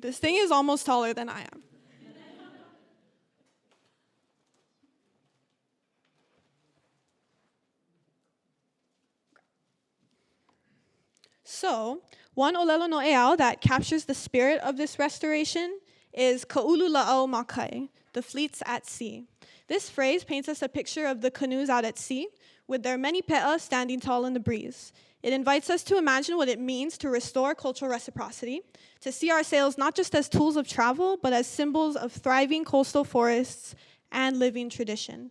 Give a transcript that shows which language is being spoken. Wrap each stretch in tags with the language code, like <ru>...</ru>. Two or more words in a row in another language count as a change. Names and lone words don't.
<en>This thing is almost taller than I am. So, one</en> <haw>olelo no eao</haw> <en>that captures the spirit of this restoration is</en> <haw>Ka'ulu la'au makai,</haw> <en>the fleets at sea. This phrase paints us a picture of the canoes out at sea, with their many pe'a standing tall in the breeze. It invites us to imagine what it means to restore cultural reciprocity, to see our sails not just as tools of travel, but as symbols of thriving coastal forests and living tradition.</en>